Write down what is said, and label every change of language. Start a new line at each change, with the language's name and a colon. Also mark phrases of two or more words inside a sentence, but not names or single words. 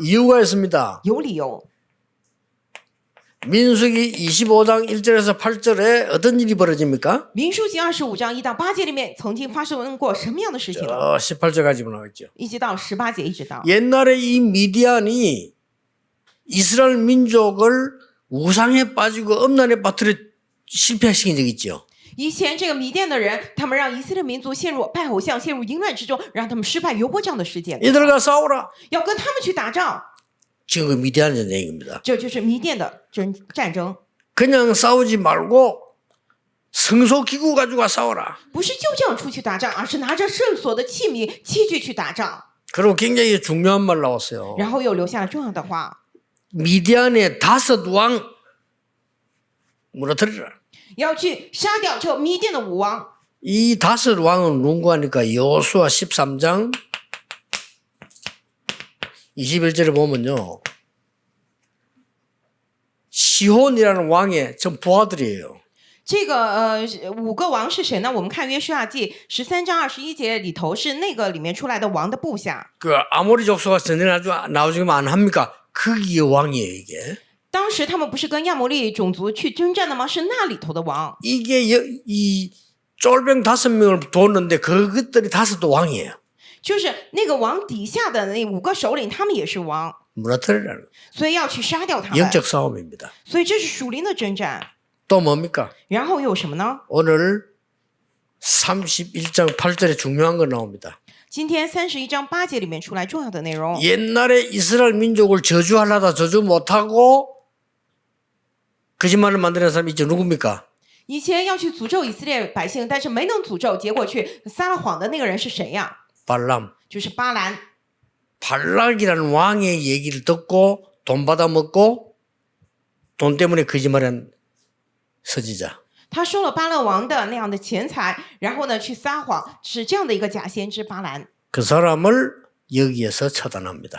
Korean: 이유가 있습니다.
Chinese: 有理由。
Korean: 민수기 25장 1절에서 8절에 어떤 일이 벌어집니까?
Chinese: 民数记25章1到8节里面曾经发生过什么样的事情？
Korean: 18절까지 나왔죠.
Chinese: 一直到18节，一直到
Korean: 옛날에 이 미디안이 이스라엘 민족을 우상에 빠지고 음란에 빠뜨려 실패시킨 적 있죠.
Chinese: 以前这个米甸的人，他们让以色列民族陷入拜偶像、陷入淫乱之中，让他们失败，有过这样的事件。
Korean: 이들과 싸우라.
Chinese: 要跟他们去打仗，
Korean: 지금 그 미디안 전쟁입니다.
Chinese: 这就是米甸的战争，
Korean: 그냥 싸우지 말고 성소 기구 가지고 싸워라.
Chinese: 不是就这样出去打仗，而是拿着圣所的器皿、器具去打仗。
Korean: 그리고 굉장히 중요한 말 나왔어요.
Chinese: 然后又留下了重要的话，
Korean: 미디안의 5왕 무너뜨리라.
Chinese: 要去杀掉这米甸的5王。
Korean: 이 5왕은 누구 하니까 여호수아 13장 21절에 보면요. 시혼이라는 왕의 전 부하들이에요.
Chinese: 这个5个王是谁呢？我们看约书亚记13章21节里头是那个里面出来的王的部下。
Korean: 그 아모리 족속가 전쟁 나오지만 안 합니까? 거기에 왕이에요 이게.
Chinese: 当时他们不是跟亚摩利种族去征战的吗？是那里头的王。
Korean: 이게 이 쫄병 5명을 뒀는데 그것들이 5도 왕이에요.
Chinese: 就是那个王底下的那5个首领，他们也是王，
Korean: 무너뜨리라는
Chinese: 所以要去杀掉他们。
Korean: 영적 싸움입니다.
Chinese: 所以这是属灵的征战。
Korean: 또 뭡니까?
Chinese: 然后又有什么呢？
Korean: 오늘 31장 8절에 중요한 거 나옵니다.
Chinese: 今天31章8节里面出来重要的内容。
Korean: 옛날에 이스라엘 민족을 저주하려다 저주 못하고 거짓말을 만드는 사람이 있죠. 누굽니까?
Chinese: 以前要去诅咒以色列百姓，但是没能诅咒，结果去撒了谎的那个人是谁呀？
Korean: 발람.
Chinese: 就是巴兰。
Korean: 발락이라는 왕의 얘기를 듣고 돈 받아먹고 돈 때문에 거짓말한 선지자.
Chinese: 他收了巴勒王的那样的钱财，然后呢去撒谎，是这样的一个假先知巴兰。
Korean: 그 사람을 여기에서 처단합니다.